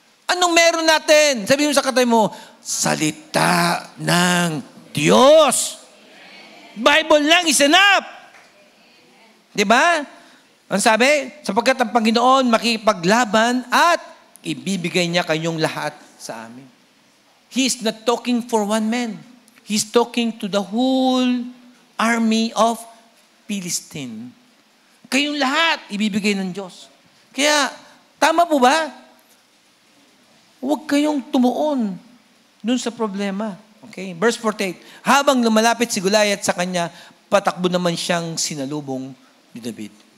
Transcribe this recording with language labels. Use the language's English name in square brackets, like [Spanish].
[Filipino] Anong meron natin? Sabihin mo sa katabi mo, salita ng Diyos. Bible lang [English] is enough. [Filipino] Di ba? Ang sabi? Sapagkat ang Panginoon makikipaglaban at ibibigay niya kayong lahat sa amin. [English] He is not talking for one man. He's talking to the whole army of Philistine. [Filipino] Kayong lahat ibibigay ng Diyos. Kaya, tama po ba? Huwag kayong tumuon dun sa problema. Okay? Verse 48. Habang lumalapit si Goliath sa kanya, patakbo naman siyang sinalubong ni David.